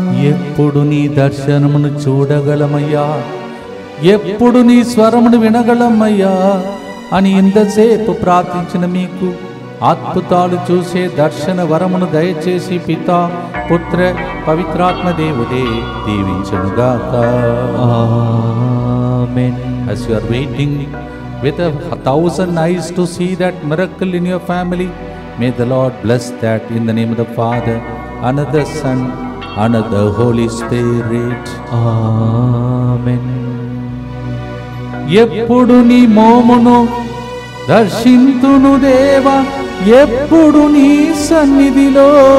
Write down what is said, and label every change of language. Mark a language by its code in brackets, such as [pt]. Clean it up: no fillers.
[te] ఎప్పుడు నీ దర్శనమును చూడగలమయ్యా, ఎప్పుడు నీ స్వరమును వినగలమయ్యా అని ఇంతసేపు ప్రార్థించిన మీకు అద్భుతాలు చూసే దర్శన వరమును దయచేసి పితా పుత్ర పవిత్రాత్మ దేవుడే దీవించునుగాక. ఆమేన్. [en] As you are waiting with 1,000 eyes to see that miracle in your family, may the Lord bless that in the name of the Father, and of the Son, and of the Holy Spirit. [te] ఆమేన్. ఎప్పుడు నీ మోమును దర్శింతును దేవా, ఎప్పుడు నీ సన్నిధిలో